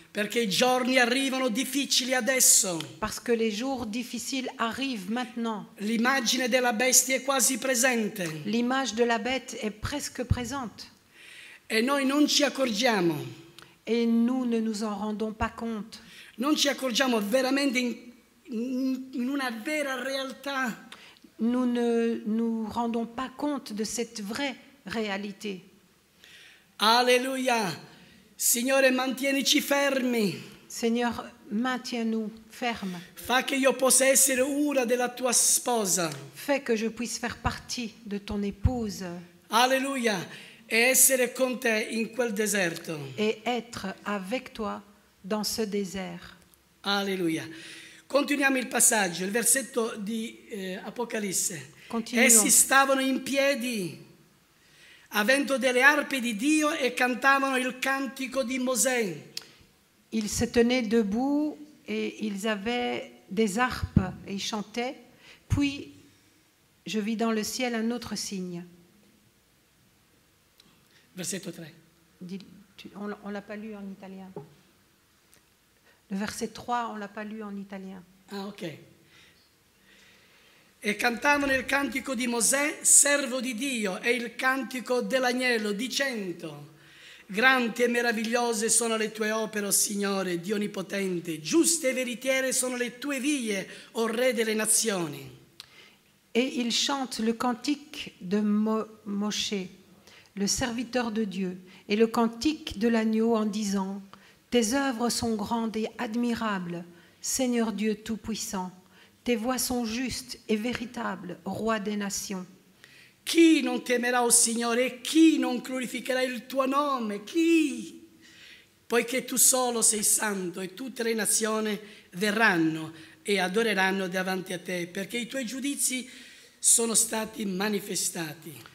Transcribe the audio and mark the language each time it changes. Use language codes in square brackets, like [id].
[it] Perché i giorni arrivano difficili adesso. [fr] Parce que les jours difficiles arrivent maintenant. [it] L'immagine della bestia è quasi presente. [fr] L'image de la bête est presque présente. [it] E noi non ci accorgiamo. [fr] Et nous ne nous en rendons pas compte. [it] Non ci accorgiamo veramente in una vera realtà. [fr] Nous ne nous rendons pas compte de cette vraie réalité. Alleluia. [it] Signore, mantienici fermi. [fr] Seigneur, maintiens-nous fermes. [it] Fa che io possa essere una della tua sposa. [fr] Fais que je puisse faire partie de ton épouse Alleluia. [it] E essere con te in quel deserto. [fr] et être avec toi dans ce désert. Alleluia. [it] Continuiamo il passaggio, il versetto di Apocalisse. Continuiamo. Essi stavano in piedi, avendo delle arpe di Dio e cantavano il cantico di Mosè. [fr] Ils se tenaient debout et ils avaient des harpes et ils chantaient. Puis, je vis dans le ciel un autre signe. [it] Versetto 3. [fr] On ne l'a pas lu en italien. Le verset 3, on ne l'a pas lu en italien. Ah, ok. [it] E cantavano il cantico di Mosè, servo di Dio, e il cantico dell'agnello, dicendo: grandi e meravigliose sono le tue opere, o Signore, Dio Onnipotente, giuste e veritiere sono le tue vie, o Re delle nazioni. [fr] Et il chante le cantique de Moshe, le serviteur de Dieu, et le cantique de l'agneau en disant: tes œuvres sont grandes et admirables, Seigneur Dieu Tout-Puissant. Tes voies sont justes et véritables, Roi des nations. [it] Chi non temerà, o Signore, e chi non glorificherà il tuo nome? Chi? Poiché tu solo sei santo e tutte le nazioni verranno e adoreranno davanti a te, perché i tuoi giudizi sono stati manifestati.